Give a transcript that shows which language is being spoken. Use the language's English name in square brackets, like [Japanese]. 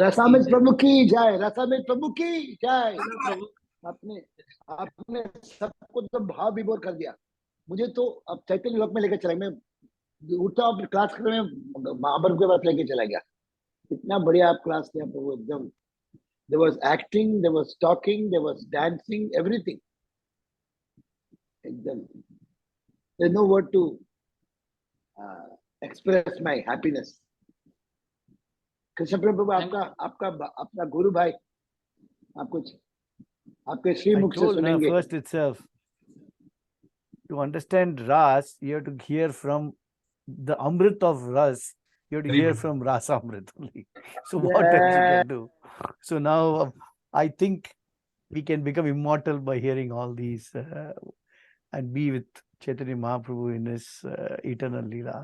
[Hindi] रसामित प्रभु की जय, रसामित प्रभु की जय। प्रभु आपने सबको तो भाव विभोर कर दिया। मुझे तो अब चैतन्य लोक में लेकर चला, मैं उठता हूँ क्लास में महाप्रभु के पास लेके चला गया। इतना बढ़िया आप क्लास किया प्रभु, एकदम। [English] There was acting, there was talking, there was dancing, everything. एकदम there's no word to express my happiness. [Hindi] Krishna प्रभु, आपका अपना गुरु भाई, आप कुछ आपके श्रीमुख से सुनेंगे। [English] First itself, to understand Ras, you have to hear from the Amrit of Ras. You have to hear from Rasa Amrit only. So what else you can do? So now I think we can become immortal by hearing all these and be with Chaitanya Mahaprabhu in his eternal Leela.